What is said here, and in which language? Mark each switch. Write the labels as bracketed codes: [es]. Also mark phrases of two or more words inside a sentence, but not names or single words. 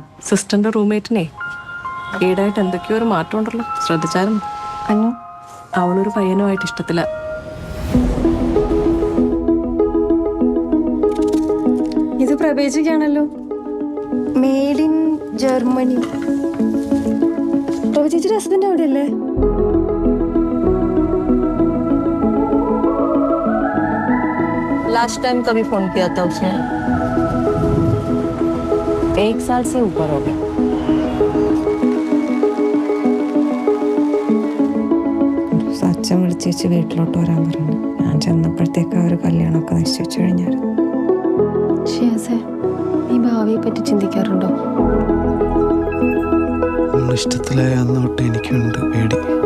[ml] സിസ്റ്ററിന്റെ റൂംമേറ്റിനെ ഈടായിട്ട് എന്തൊക്കെയോ ഒരു മാറ്റം ഉണ്ടല്ലോ, ശ്രദ്ധിച്ചായിരുന്നു? അന്നു, അവളൊരു പയ്യനുമായിട്ട് ഇഷ്ടത്തില്ല. ഇത് പ്രഭേച്ചിക്കാണല്ലോ, [en] made in Germany. [ml] പ്രഭേച്ചിയുടെ ഹസ്ബൻഡ് അവിടെയല്ലേ? [en] last time [hi] कभी फोन किया था उसने? 1 साल से ऊपर हो गया. [ml] അച്ഛൻ വിളിച്ചേച്ച് വീട്ടിലോട്ട് വരാൻ പറഞ്ഞു. ഞാൻ ചെന്നപ്പോഴത്തേക്ക് അവർ കല്യാണമൊക്കെ നിശ്ചയിച്ചു കഴിഞ്ഞായിരുന്നു. നീ ഭാവിയെ പറ്റി ചിന്തിക്കാറുണ്ടോ? ഇഷ്ടത്തിലായ അന്ന് തൊട്ട് എനിക്കുണ്ട് പേടി.